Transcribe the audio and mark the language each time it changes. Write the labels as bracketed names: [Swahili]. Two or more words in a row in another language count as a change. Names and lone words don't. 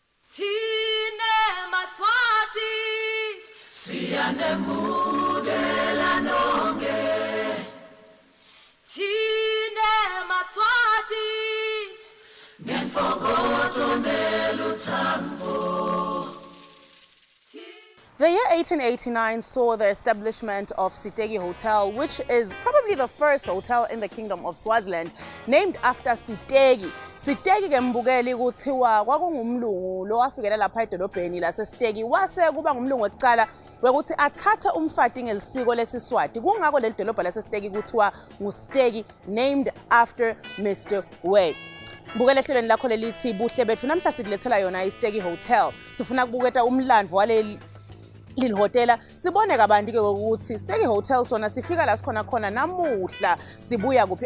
[Swati] Tine Maswati siyanemukela nonke Tine Maswati ngenfokozo neluthambo. [English] The year 1889 saw the establishment of Sitegi Hotel, which is probably the first hotel in the Kingdom of Swaziland, named after Sitegi. [Swati] Sitegi ke mbukeli kuthiwa kwakungumlungu lo wafikela lapha edolobheni laseSitegi wase kuba ngumlungu oqala wekuthi athathe umfati ngelisiko lesiswati. Kungakho leli dolobha laseSitegi kuthiwa nguSitegi, [English] named after Mr. Way. [Swati] Bukela ehlelweni lakho lelithi buhle bethu, namhla sikulethela yona iSitegi Hotel. Sifuna ukubuketa umlandvo waleli Lil Hotela sibone kabanti ke ukuthi Sitegi Hotel sona sifika la sikhona khona namuhla sibuya kuphi.